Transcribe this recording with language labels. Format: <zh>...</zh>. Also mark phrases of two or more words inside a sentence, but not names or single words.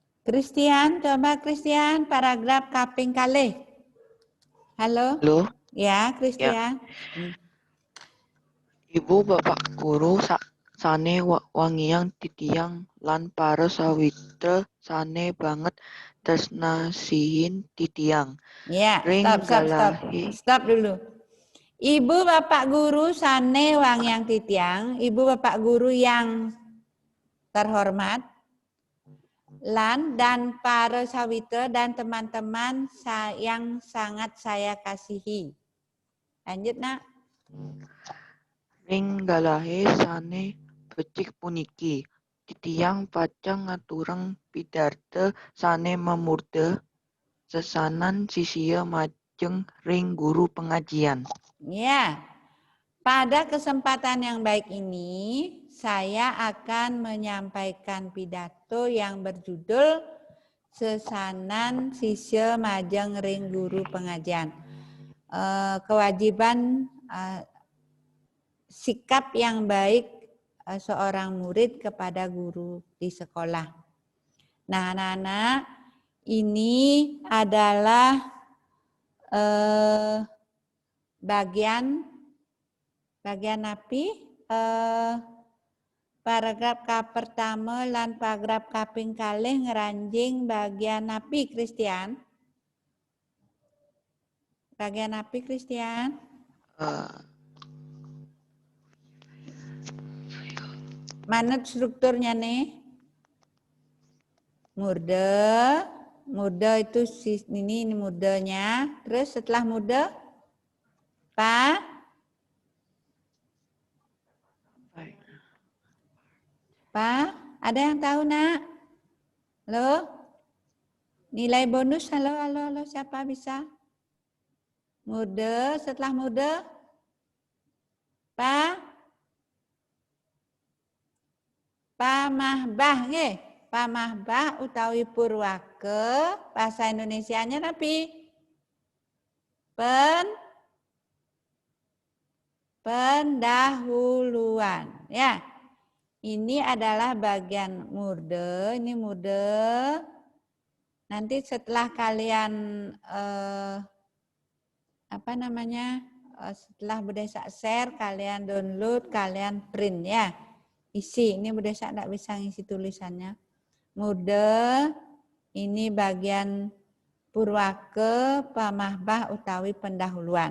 <id>Christian, coba Christian, paragraf</id> <ban>kaping kalih. Halo? Halo, Ya, ya. Christian. Ibu bapak guru sane wangiang titiang lan para sawitra sane banget tresnasihin titiang. Ya, Ring</ban> <id>stop.</id> <ban>galahi.</ban> <id>Stop dulu.</id> <ban>Ibu bapak guru sane wangiang titiang,</ban> <id>ibu bapak guru yang terhormat, lan dan para sawitra dan teman-teman yang sangat saya kasihi. Lanjut, Nak.</id> <ban>Ring galahe sane becik puniki. Titiang pacang ngaturang pidarta sane memurda sesanan sisia majeng ring guru pengajian.</ban> <id>Ya, pada kesempatan yang baik ini saya akan menyampaikan pidato yang berjudul Sesanan Sisya Majeng Ring Guru Pengajian. Kewajiban sikap yang baik seorang murid kepada guru di sekolah. Nah, anak-anak, ini adalah bagian api paragraf pertama lan paragraf</id> <ban>kaping kalih ngeranjing</ban> <id>bagian api Christian. Bagian api Christian. Mana strukturnya nih? Murda itu ini murdanya. Terus setelah murda Pa, ada yang tahu, Nak? Halo? Nilai bonus, halo, siapa bisa? Murda, setelah murda?</id> <ban>Pamahbah, nggih. Pamahbah utawi purwake,</ban> <id>bahasa Indonesianya napi? Pendahuluan, ya. Ini adalah bagian murda, ini murda. Nanti setelah kalian setelah Budesa share, kalian download, kalian print ya. Isi, ini Budesa tidak bisa ngisi tulisannya. Murda, ini bagian</id> <ban>purwake, pamahbah utawi</ban> <id>pendahuluan.</id>